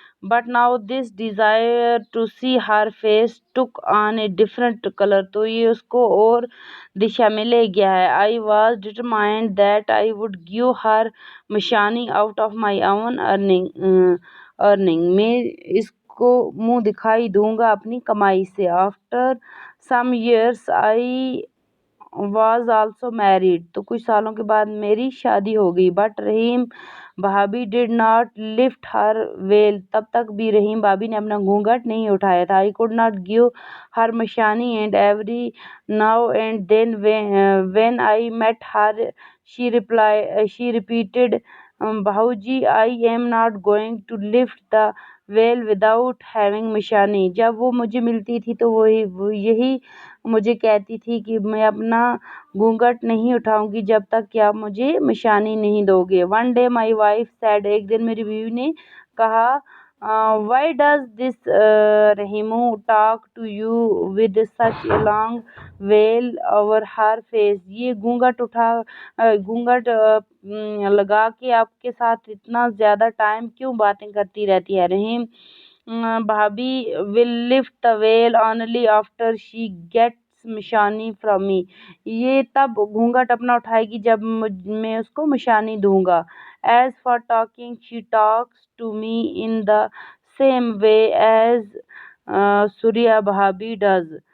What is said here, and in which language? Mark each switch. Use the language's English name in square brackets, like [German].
[English] But now this desire to see her face took on a different color. [Urdu] تو یہ اس کو اور دشا میں لے گیا ہے. [English] I was determined that I would give her Mashani out of my own earning. [Urdu] میں اس کو منہ دکھائی دوں گا اپنی کمائی سے. [English] After some years I was also married. [Urdu] تو کچھ سالوں کے بعد میری شادی ہو گئی. [English] But Rahim bhabhi did not lift her veil. [Urdu] تب تک بھی رحیم بھابھی نے اپنا گھونگھٹ نہیں اٹھایا تھا. [English] I could not give her Mashani, and every now and then when I met her she repeated, Bhauji, I am not going to lift the veil without having Mashani. [Urdu] جب وہ مجھے ملتی تھی تو وہ یہی مجھے کہتی تھی کہ میں اپنا گھونگھٹ نہیں اٹھاؤں گی جب تک کہ آپ مجھے مشانی نہیں دو گے. [English] One day my wife said, [Urdu] ایک دن میری بیوی نے کہا, [English] why does this Rahimu talk to you with such a long veil over her face. [Urdu] یہ گھونگھٹ لگا کے آپ کے ساتھ اتنا زیادہ ٹائم کیوں باتیں کرتی رہتی ہے. [English] Rahim bhabhi will lift the veil only after she gets مشانی from me. [Urdu] یہ تب گھونگھٹ اپنا اٹھائے گی جب میں اس کو مشانی دوں گا. [English] As for talking, she talks to me in the same way as Surya Bhabhi does.